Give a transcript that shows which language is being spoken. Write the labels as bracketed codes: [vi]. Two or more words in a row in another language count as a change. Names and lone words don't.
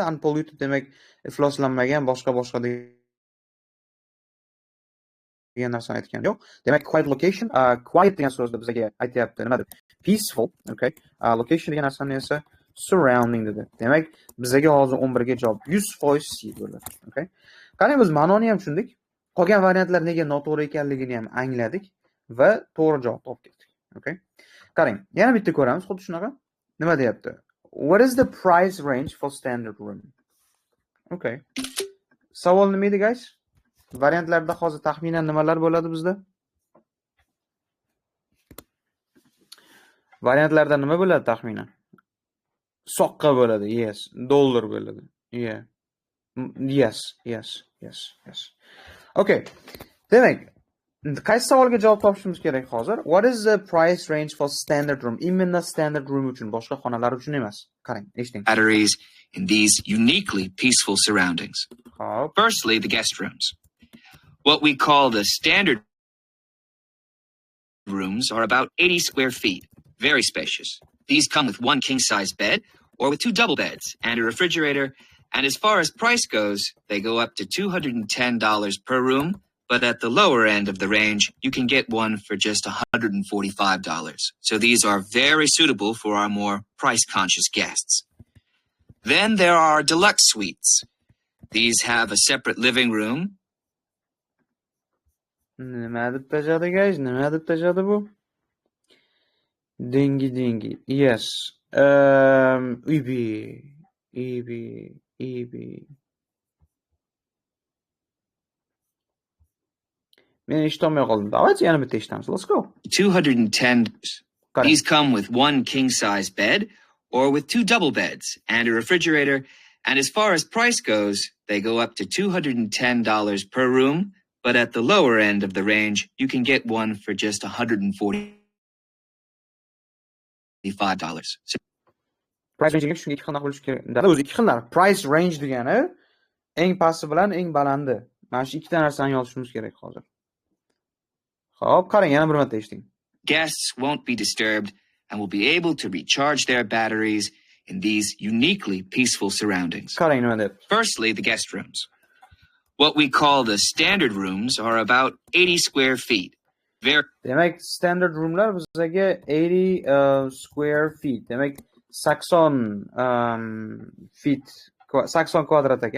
[uz] Unpolluted demak ifloslanmagan, boshqa degan narsani aytgan yo'q. Demak, [en] quiet location, [uz] quiet degan so'zni bizga aytayapti. Nima deb? [en] Peaceful, okay? [uz] Location degan narsani esa surrounding dedi. Demak, bizga hozir 11 ga javob 100% C bo'ladi, okay? Qarang, biz ma'noni ham tushundik. Qolgan variantlar nega noto'g'ri ekanligini ham angladik va to'g'ri javob topdik, okay? Qarang, yana bitta ko'ramiz, xuddi shunaqa. Nima deyapti? [en] What is the price range for standard room? [uz] Okay. Savol nima edi, guys? Variantlarda hozir taxminan nimalar bo'ladi bizda? Variantlarda nima bo'ladi taxminan? Soqqa bo'ladi. Yes. Dollar bo'ladi. Yeah. Yes. Okay. Demak, qaysi savolga javob topishimiz kerak hozir? [en] What is the price range for standard room? [uz] Imенно [en] standard room [uz] uchun, boshqa xonalar uchun emas. Qarang, eshiting. [en] Batteries in these uniquely peaceful surroundings. [uz] Hop. [en] Firstly, the guest rooms. What we call the standard rooms are about 80 square feet, very spacious. These come with one king-size bed or with two double beds and a refrigerator, and as far as price goes, they go up to $210 per room, but at the lower end of the range, you can get one for just $145. So these are very suitable for our more price-conscious guests. Then there are deluxe suites. These have a separate living room. [uz] Nima deb tajadi, guys? Nima deb tajadi bu? Dingi. Yes. EB. Men eshitolmay qoldim. Давайте yana bitta eshitamiz. [en] Let's go. 210. These come with one king-size bed or with two double beds and a refrigerator, and as far as price goes, they go up to $210 per room, but at the lower end of the range, you can get one for just $145. So Price range [uz] shunga ikki xillar bo'lish kerak. O'zi ikki xillar. [en] Price range [uz] degani eng pasti bilan eng balandi. Mana shu ikkita narsani yozishimiz kerak hozir. Xo'p, qarang, yana bir marta eshiting. [en] Guests won't be disturbed and will be able to recharge their batteries in these uniquely peaceful surroundings. [uz] Qarang nima deb. Firstly, the guest rooms. What we call the standard rooms are about 80 square feet. Demak, [en] standard roomlar [uz] bizga [en] 80 square feet. [uz] Demak, 80 feet, 80 kvadrat ekan.